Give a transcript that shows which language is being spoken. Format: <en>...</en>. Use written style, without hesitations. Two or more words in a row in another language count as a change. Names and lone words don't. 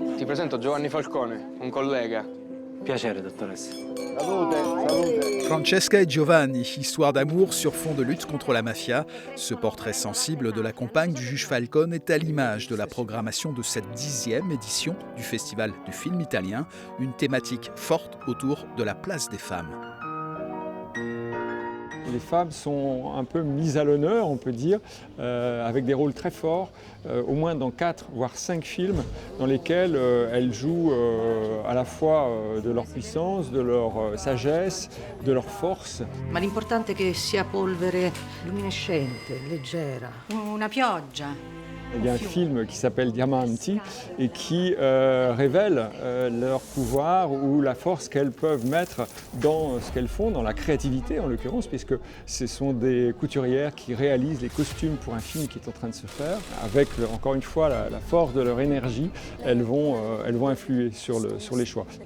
<it>presento Giovanni Falcone, un collega. Piacere, dottoressa.</it> <fr>Francesca et Giovanni, histoire d'amour sur fond de lutte contre la mafia. Ce portrait sensible de la compagne du juge Falcone est à l'image de la programmation de cette 10e édition du Festival du film italien, une thématique forte autour de la place des femmes. Les femmes sont un peu mises à l'honneur, on peut dire, avec des rôles très forts, au moins dans 4 voire 5 films dans lesquels elles jouent à la fois de leur puissance, de leur sagesse, de leur force.</fr> <it>Ma l'importante è che sia polvere luminescente, leggera. Una pioggia.</it> <fr>Il y a un film qui s'appelle Diamanti et qui révèle leur pouvoir ou la force qu'elles peuvent mettre dans ce qu'elles font, dans la créativité en l'occurrence, puisque ce sont des couturières qui réalisent les costumes pour un film qui est en train de se faire. Avec encore une fois la force de leur énergie, elles vont influer sur les choix.</fr>